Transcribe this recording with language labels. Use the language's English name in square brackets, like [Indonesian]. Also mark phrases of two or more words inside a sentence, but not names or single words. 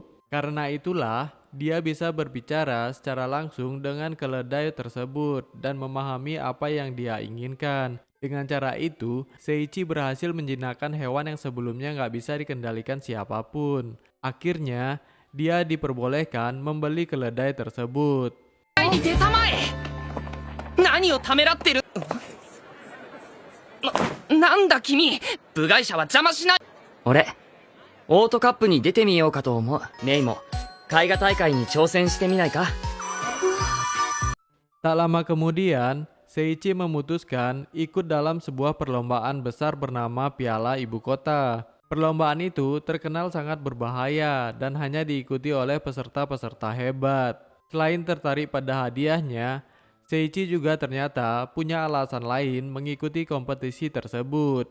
[Indonesian] Karena itulah, dia bisa berbicara secara langsung dengan keledai tersebut dan memahami apa yang dia inginkan. Dengan cara itu, Seiichi berhasil menjinakkan hewan yang sebelumnya nggak bisa dikendalikan siapapun. Akhirnya, dia diperbolehkan membeli keledai tersebut. [Japanese] に出たまえ何をためらってるなんだ君部外者は邪魔しない俺オートカップに出てみようかと思うメイも絵画大会に挑戦してみないか [Indonesian] Tak lama kemudian, Seiichi memutuskan ikut dalam sebuah perlombaan besar bernama Piala Ibu Kota. Perlombaan itu terkenal sangat berbahaya dan hanya diikuti oleh peserta-peserta hebat. Selain tertarik pada hadiahnya, Seiichi juga ternyata punya alasan lain mengikuti kompetisi tersebut.